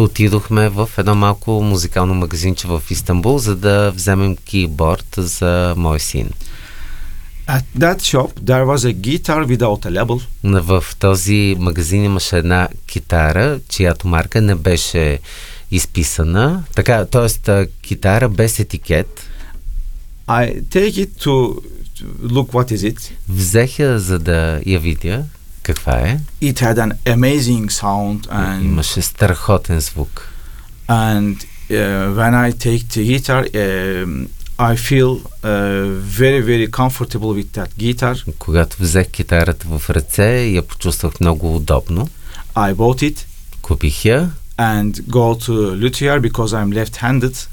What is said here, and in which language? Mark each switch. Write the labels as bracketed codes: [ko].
[bg] Отидохме в едно малко музикално магазинче в Истанбул, за да вземем keyboard за мой син. [en] At that shop there was a guitar without a label. [bg] В този магазин имаше една китара, чиято марка не беше изписана. Така, тоест китара без етикет. [en] I take it to look what is it. [bg] Взех я, за да я видя каква е. [en] It had an amazing sound and [bg] имаше страхотен звук. [en] And when I take the guitar, I feel very, very comfortable with that guitar. [bg] Когато взех китарата в ръце, я почувствах много удобно. [en] I bought it. [bg] Купих я. [en] And go to luthier because I'm left-handed.